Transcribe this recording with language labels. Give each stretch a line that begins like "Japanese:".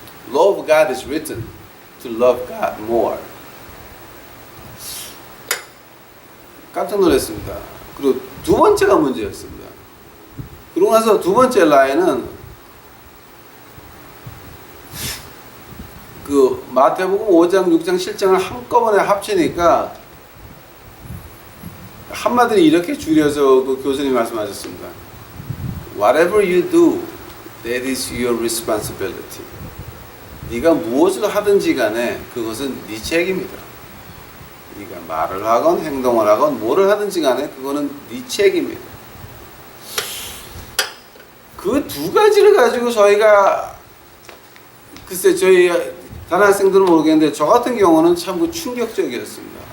English: Love God is written to love God more.
Korean: 깜짝 놀랐습니다. 그리고 두 번째가 문제였습니다. 그러고 나서 두 번째 라인은 그 마태복음 5장, 6장, 7장을 한꺼번에 합치니까 한마디로 이렇게 줄여서 그 교수님이 말씀하셨습니다.
English: Whatever you do, that is your responsibility.
Korean: 네가 무엇을 하든지 간에 그것은 네 책임이다. 네가 말을 하건 행동을 하건 뭐를 하든지 간에 그거는 네 책임이다. 그 두 가지를 가지고 저희가 글쎄 저희 다른 학생들은 모르겠는데 저 같은 경우는 참 충격적이었습니다.